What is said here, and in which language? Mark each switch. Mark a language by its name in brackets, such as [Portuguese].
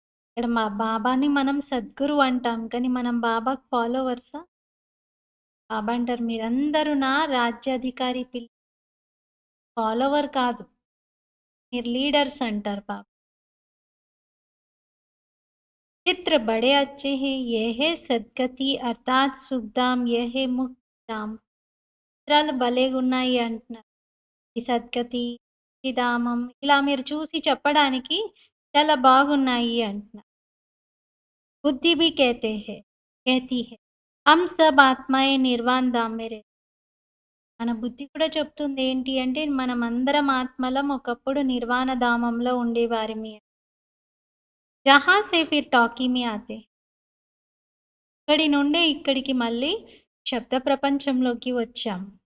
[Telugu] ఇక్కడ మా బాబాని మనం సద్గురు అంటాం, కానీ మనం బాబాకి ఫాలోవర్సా? బాబా అంటారు మీరందరూ నా రాజ్యాధికారి పిల్ల, ఫాలోవర్ కాదు, మీరు లీడర్స్ అంటారు బాబా. [Hindi] चित्र बड़े अच्छे हैं, यह है सद्गति अर्थात सुखधाम, यह है मुक्तिधाम. [Telugu] చిత్రాలు భలేగున్నాయి అంటున్నారు. ఈ సద్గతి, ఈ ధామం ఇలా మీరు చూసి చెప్పడానికి చాలా బాగున్నాయి అంటున్నారు. [Hindi] బుద్ధి भी कहते हैं, कहती है हम सब आत्माएं निर्वाण धाम में रहते. [Telugu] మన బుద్ధి కూడా చెప్తుంది ఏంటి అంటే మనమందరం ఆత్మలం ఒకప్పుడు నిర్వాణ ధామంలో ఉండేవారిమి. [Hindi] జహా సే ఫిర్ టాకీ మే ఆతే, [Telugu] ఇక్కడి నుండే ఇక్కడికి మళ్ళీ శబ్ద ప్రపంచంలోకి వచ్చాం.